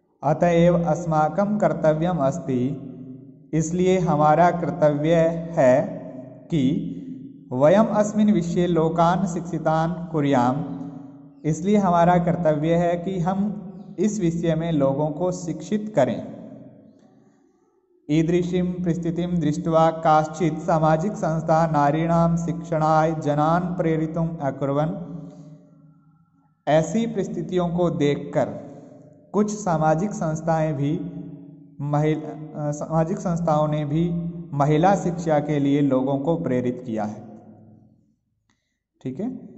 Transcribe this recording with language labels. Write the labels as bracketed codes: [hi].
[sa] अतएव अस्माकं कर्तव्यम अस्ति, [hi] इसलिए हमारा कर्तव्य है कि [sa] वयम अस्मिन् विषये लोकान् शिक्षितान् कुर्याम। [hi] इसलिए हमारा कर्तव्य है कि हम इस विषय में लोगों को शिक्षित करें। [sa] ईदृशीं परिस्थितिं दृष्ट्वा काश्चित् सामाजिक संस्था नारीणां शिक्षणाय जनान् प्रेरितुम् अकुर्वन्। [hi] ऐसी परिस्थितियों को देखकर कुछ सामाजिक संस्थाओं ने भी महिला शिक्षा के लिए लोगों को प्रेरित किया है। ठीक है।